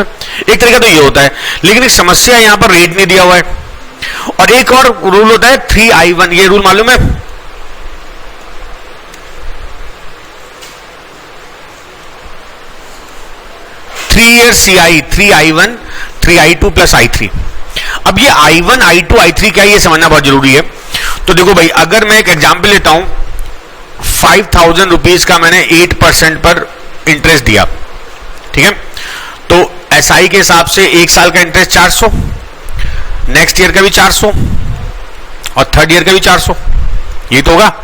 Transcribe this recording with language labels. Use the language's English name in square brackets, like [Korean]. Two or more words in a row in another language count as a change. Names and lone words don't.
[Hindi] एक तरीका तो ये होता है, लेकिन एक समस्या यहां पर रेट नहीं दिया हुआ है। और एक और रूल होता है 3i1, ये रूल मालूम है, 3 year CI 3i1 3i2 + i3। अब ये i1 i2 i3 क्या है, ये समझना बहुत जरूरी है। तो देखो भाई, अगर मैं एक एग्जांपल लेता हूं, 5,000 रुपीज का मैंने 8% पर इंटरेस्ट दिया, ठीक है। तो SI के हिसाब से 1 साल का इंटरेस्ट 400, [English] next year [Hindi] का भी 400 और [English] third year [Hindi] का भी 400, ये तो होगा।